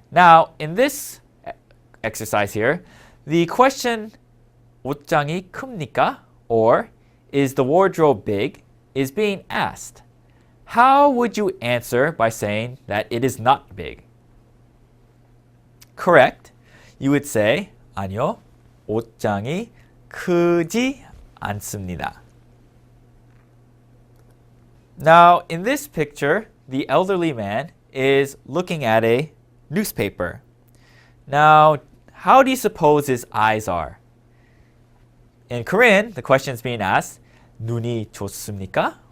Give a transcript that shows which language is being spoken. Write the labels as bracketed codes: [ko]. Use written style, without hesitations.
[en] Now, in this exercise here, the question [ko] 옷장이 큽니까? [en] Or is the wardrobe big? Is being asked. How would you answer by saying that it is not big? Correct. You would say, [ko] 아니요, 옷장이 크지 않습니다. [en] Now, in this picture, the elderly man is looking at a newspaper. Now, how do you suppose his eyes are? In Korean, the question is being asked, [ko] 눈이 좋습니까?